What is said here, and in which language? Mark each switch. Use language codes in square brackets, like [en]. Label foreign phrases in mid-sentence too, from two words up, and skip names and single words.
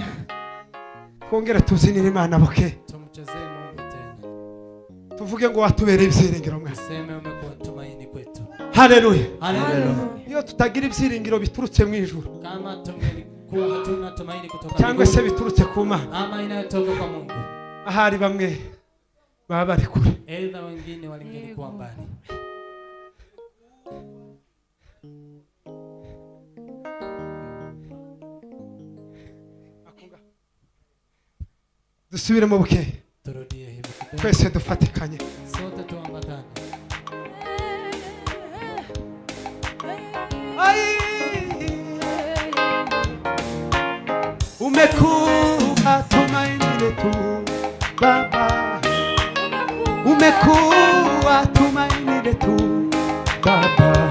[rn] twongere tubyinira Imana boke tuvuge ngo watubereye ibyiringiro mwe. Haleluya. Iyo tutagira ibyiringiro biturutse mu ijuru cyangwa se biturutse ku Mana, ahari bamwe baba bari kure. [sw] Wengine walingekuwa mbali. [rn] Dusubire mu buke twese dufatikanye. [sw] Sote tuambatane. Umekuwa tumaini letu Baba, umekuwa tumaini letu Baba,